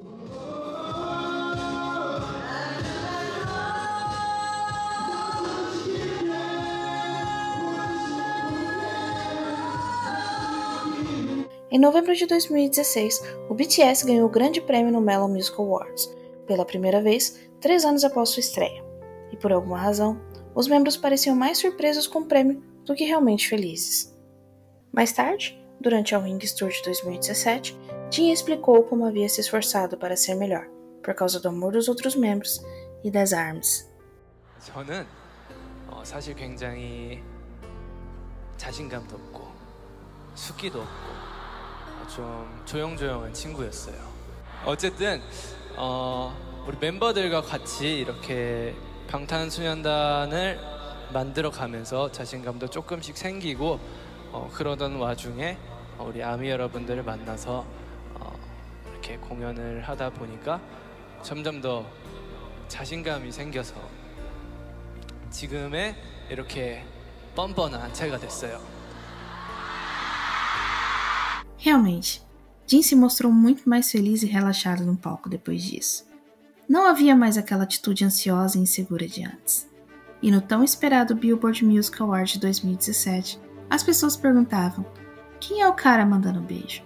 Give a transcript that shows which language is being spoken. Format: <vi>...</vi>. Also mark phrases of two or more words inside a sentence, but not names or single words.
<pt>Em novembro de 2016, o BTS ganhou o grande prêmio no Melon Music Awards, pela primeira vez 3 anos após sua estreia, e por alguma razão, os membros pareciam mais surpresos com o prêmio do que realmente felizes. Mais tarde, durante a Wings Tour de 2017, Jin explicou como havia se esforçado para ser melhor, por causa do amor dos outros membros e das ARMYs.</pt> <ko>저는 사실 굉장히 자신감도 없고 숙기도 없고 좀 조용조용한 친구였어요. 어쨌든 우리 멤버들과 같이 이렇게 방탄소년단을 만들어가면서 자신감도 조금씩 생기고 그러던 와중에 우리 아미 여러분들을 만나서 이렇게 공연을 하다 보니까 점점 더 자신감이 생겨서 지금의 이렇게 뻔뻔한 제가 됐어요.</ko> <pt>Realmente, Jin se mostrou muito mais feliz e relaxado no palco depois disso. Não havia mais aquela atitude ansiosa e insegura de antes. E no tão esperado Billboard Music Award de 2017, as pessoas perguntavam: quem é o cara mandando beijo?</pt>